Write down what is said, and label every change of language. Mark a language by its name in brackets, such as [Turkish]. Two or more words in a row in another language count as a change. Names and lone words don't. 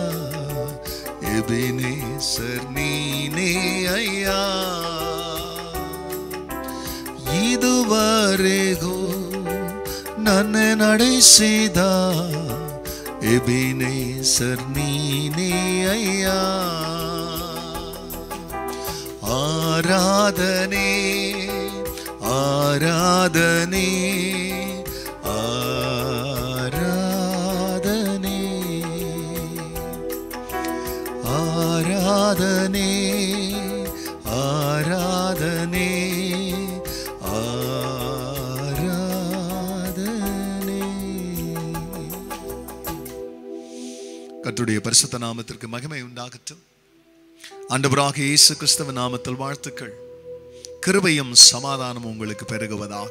[Kannada] ಎಬೆನೇಸರ್ ನೀನೇ ಅಯ್ಯ ಇದುವರೆಗೂ ನನ್ನ ನಡೆಸಿದ ಎಬೆನೇಸರ್ ನೀನೇ ಅಯ್ಯ ಆರಾಧನೆ ಆರಾಧನೆ ಆರಾಧನೆ ಆರಾಧನೆ ಆರಾಧನೆ [Tamil] கர்த்தருடைய பரிசுத்த நாமத்திற்கு மகிமை உண்டாகட்டும். ஆண்டவராகிய இயேசு கிறிஸ்துவின் நாமத்தில் வாழ்த்துக்கள். கிருபையும் சமாதானம் உங்களுக்கு பெருகுவதாக.